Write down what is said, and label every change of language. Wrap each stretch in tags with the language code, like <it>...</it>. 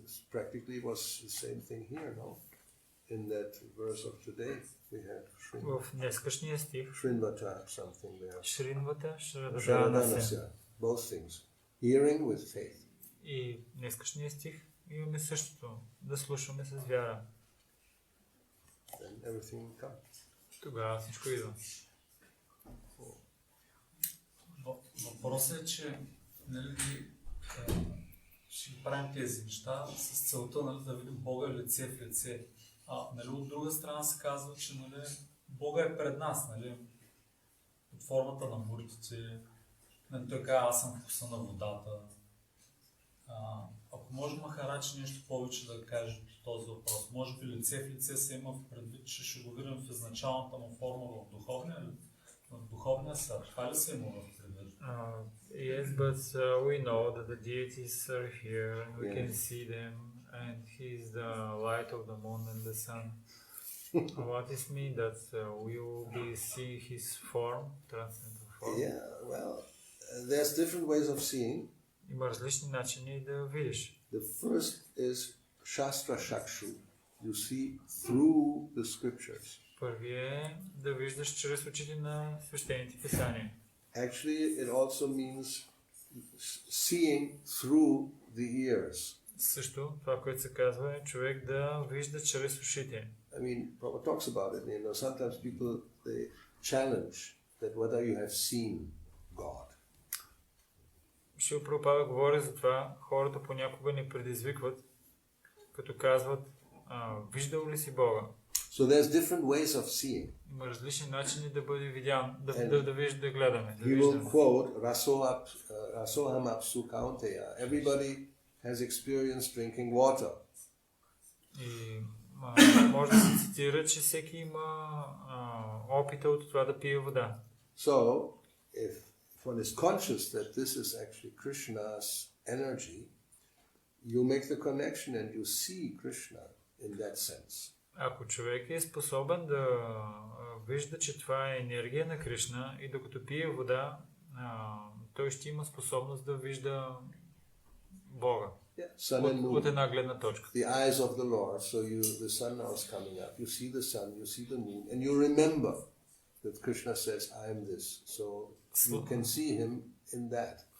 <en>Practically was the same thing here, no? In that verse of today, we had</en> <bg>В днескашния стих</bg> <en>Srinvata, something there.</en> <bg>Шринвата, Шрададанася.</bg> <en>Shravanasya, both things. Hearing with faith.</en> <bg>И днескашния стих имаме същото. Да слушаме с вяра.</bg> <en>Then everything will come.</en> <bg>Тогава всичко идва. Въпросът е, че нали, ще правим тези неща с целта, нали, да видим Бога лице в лице. Нали, от друга страна се казва, че нали, Бога е пред нас, нали, под формата на муртите. Нали, той казва, аз съм вкуса на водата. Ако може Махарадж нещо повече да каже по този въпрос, може би лице в лице се има в предвид, че ще го видим в изначалната му форма в духовния свят. Това ли се има в предвид?</bg> <en>Yes, but we know that the deities are here and we can see them, and he is the light of the moon and the sun. What is mean that we will be seeing his form, transcendental form? Yeah, well, there's different ways of seeing.</en> <bg>Има различни начини да видиш.</bg> <en>The first is Shastra Shakshu. You see through the scriptures.</en> <bg>Първи е да виждаш чрез очите на свещените писания.</bg> <en>Actually, it also means seeing through the ears.</en> <bg>Също това, което се казва е човек да вижда чрез ушите.</bg> <en>I mean, Prabhupada talks about it. You know, sometimes people they challenge that whether you have seen God.</en> <bg>Шрила Прабхупада говори за това, хората понякога ни предизвикват, като казват, виждал ли си Бога?</bg> <en>So there's different ways of seeing.</en> <bg>Има различни начини да бъде видян, да гледаме. Да</bg> <en>He will quote Rasoham Apsu Kaunteya. Everybody has experienced drinking water.</en> <bg>И може да се цитира, че всеки има опита от това да пие вода.</bg> <en>So, if one is conscious that this is actually Krishna's energy, you make the connection and you see Krishna in that sense.</en> <bg>Ако човек е способен да вижда, че това е енергия на Кришна и докато пие вода, той ще има способност да вижда Бога. От една гледна точка.</bg> <en>The eyes of the Lord, so the sun now is coming up. You see the sun, you see the moon, and you remember that Krishna says, I am this. So you can see him in that.</en>